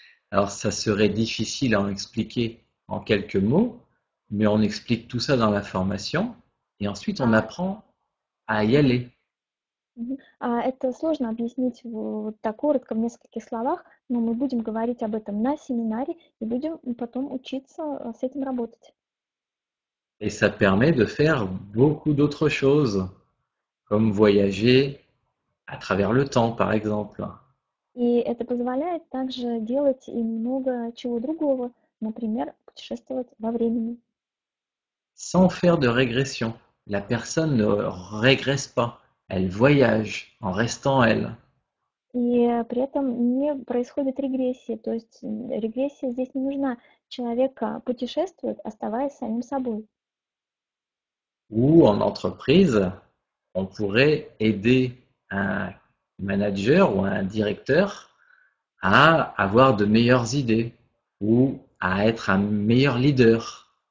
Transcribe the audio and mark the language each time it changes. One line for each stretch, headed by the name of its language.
French: Alors, ça serait difficile à en expliquer en quelques mots, mais on explique tout ça dans la formation, et ensuite on А, apprend à y aller.
Russian: Это сложно объяснить вот так коротко в нескольких словах, но мы будем говорить об этом на семинаре и будем потом учиться с этим работать.
French: Et ça permet de faire beaucoup d'autres choses, comme voyager à travers le temps, par exemple,
Russian: И это позволяет также делать и много чего другого, например, путешествовать во времени.
French: sans faire de régression. La personne ne régresse pas, elle voyage en restant elle.
Russian: И при этом не происходит регрессии, то есть регрессия здесь не нужна. Человек путешествует, оставаясь самим собой. Ou en entreprise, on pourrait aider un manager ou un directeur à avoir de meilleures idées ou à être un meilleur leader.